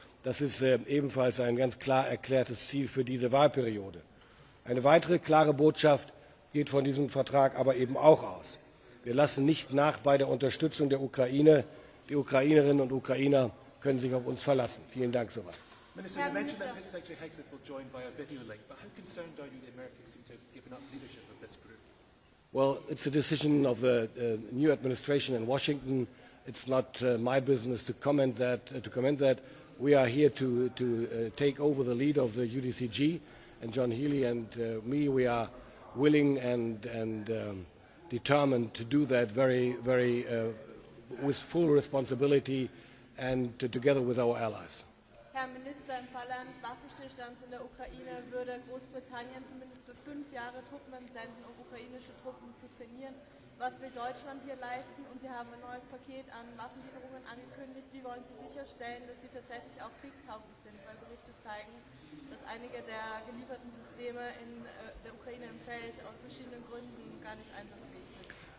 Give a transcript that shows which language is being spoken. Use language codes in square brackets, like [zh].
[de] Das ist ebenfalls ein ganz klar erklärtes Ziel für diese Wahlperiode. Eine weitere klare Botschaft geht von diesem Vertrag aber eben auch aus. Wir lassen nicht nach bei der Unterstützung der Ukraine. Die Ukrainerinnen und Ukrainer können sich auf uns verlassen. Vielen Dank soweit. [en] Minister, you mentioned that Secretary Hexit will join by a video link, but how concerned are you the Americans seem to have given up leadership of this group? Well, it's a decision of the new administration in Washington. It's not my business to comment that. We are here to take over the lead of the UDCG, and John Healey and me, we are willing and determined to do that very with full responsibility and together with our allies. [de] Herr Minister, im Falle eines Waffenstillstands in der Ukraine würde Großbritannien zumindest für 5 Jahre Truppen entsenden, um ukrainische Truppen zu trainieren. Was will Deutschland hier leisten? Und Sie haben ein neues Paket an Waffenlieferungen angekündigt. Wie wollen Sie sicherstellen, dass sie tatsächlich auch kriegstauglich sind? Weil Berichte zeigen, dass einige der gelieferten Systeme in der Ukraine im Feld aus verschiedenen Gründen gar nicht einsatzfähig sind.